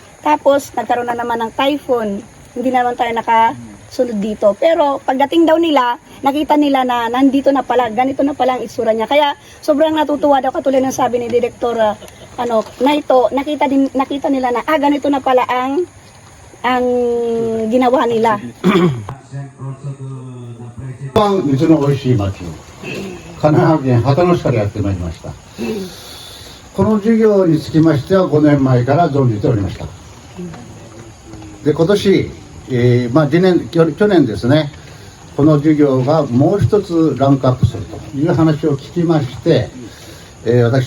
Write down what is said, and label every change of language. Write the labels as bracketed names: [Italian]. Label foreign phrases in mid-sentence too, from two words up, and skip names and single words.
[Filipino] Tapos, nagkaroon na naman ng typhoon. Hindi naman tayo nakasunod dito. Pero pagdating daw nila, nakita nila na nandito na pala, ganito na pala ang itsura niya. Kaya sobrang natutuwa daw, katulad ng sabi ni Director Naito, nakita nila na ganito na pala ang ginawa nila. [Japanese] 水の美味しい町を神奈川県秦野市からやってまいりました。この事業につきましては5年前から存じておりました。で今年、去年ですね、この事業がもう一つランクアップするという話を聞きまして、私